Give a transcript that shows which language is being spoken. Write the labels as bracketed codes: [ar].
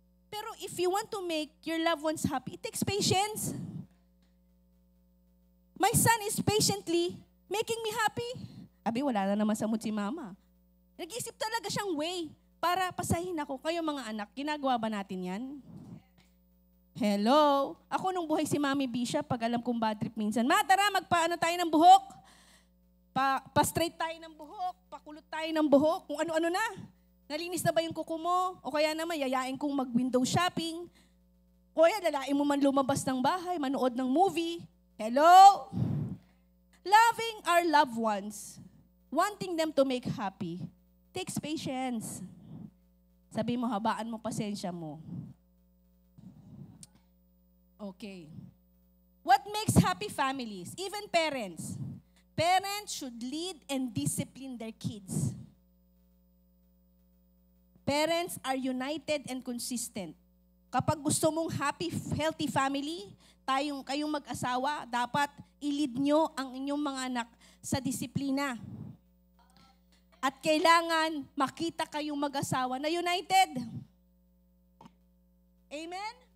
[en] Pero if you want to make your loved ones happy, it takes patience. My son is patiently making me happy. [tl] Abi, wala na naman sa mood si mama. Nag-isip talaga siyang way para pasahin ako. Kayo mga anak, ginagawa ba natin yan? Hello? Ako nung buhay si Mami Bisha, pag alam kong bad trip minsan, tara, magpaano tayo ng buhok. Pa-straight tayo ng buhok, pakulot tayo ng buhok, kung ano-ano na. Nalinis na ba yung kuko mo? O kaya naman, yayain kong mag-window shopping. O kaya, lalain mo man lumabas ng bahay, manood ng movie. Hello? [en] Loving our loved ones, wanting them to make happy, takes patience. [tl] Sabi mo, habaan mo pasensya mo. [en] Okay. What makes happy families? Even parents. Parents should lead and discipline their kids. Parents are united and consistent. [tl] Kapag gusto mong [en] happy, healthy family, [tl] kayong mag-asawa, dapat i-lead nyo ang inyong mga anak sa disiplina. At kailangan makita kayong mag-asawa na united. [en] Amen?